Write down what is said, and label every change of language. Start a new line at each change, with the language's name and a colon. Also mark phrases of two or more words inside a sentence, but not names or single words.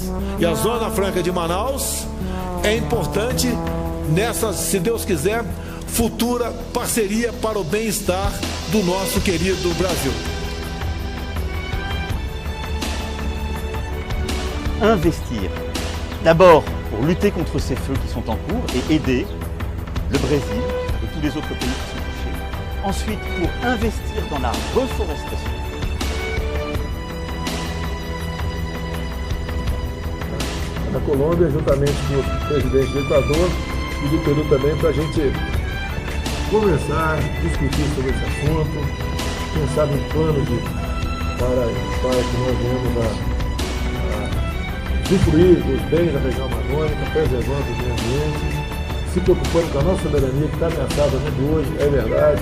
Portuguese: E a Zona Franca de Manaus é importante nessa, se Deus quiser, futura parceria para o bem-estar do nosso querido Brasil. Investir.
French: D'abord, pour lutter contre ces feux qui sont en cours et aider le Brésil et tous les autres pays qui sont touchés. Ensuite, pour investir dans la reforestation.
Portuguese: Na Colômbia, juntamente com o presidente do Equador e do Peru também, para a gente conversar, discutir sobre esse assunto, pensar num plano para que nós venhamos a usufruir dos bens da região amazônica, preservando o meio ambiente, se preocupando com a nossa soberania, que está ameaçada muito hoje, é verdade.